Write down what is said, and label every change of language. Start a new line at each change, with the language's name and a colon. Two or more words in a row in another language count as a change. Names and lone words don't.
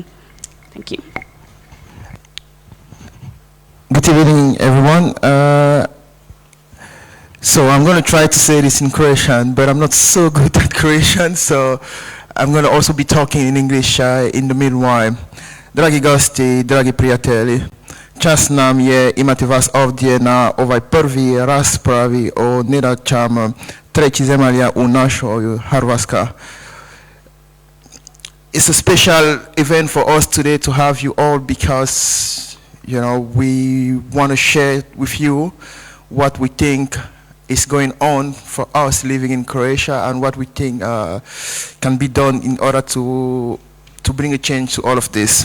English: Thank you. Good evening, everyone. So I'm going to try to say this in Croatian, but I'm not so good at Croatian, so I'm going to also be talking in English in the meanwhile.
Croatian: Dragi gosti, dragi prijatelji, čast nam je imati vas ovdje na ovaj prvi raspravi o nedaćama trećih zemalja u našoj Hrvatskoj.
English: It's a special event for us today to have you all because, you know, we want to share with you what we think is going on for us living in Croatia and what we think can be done in order to bring a change to all of this.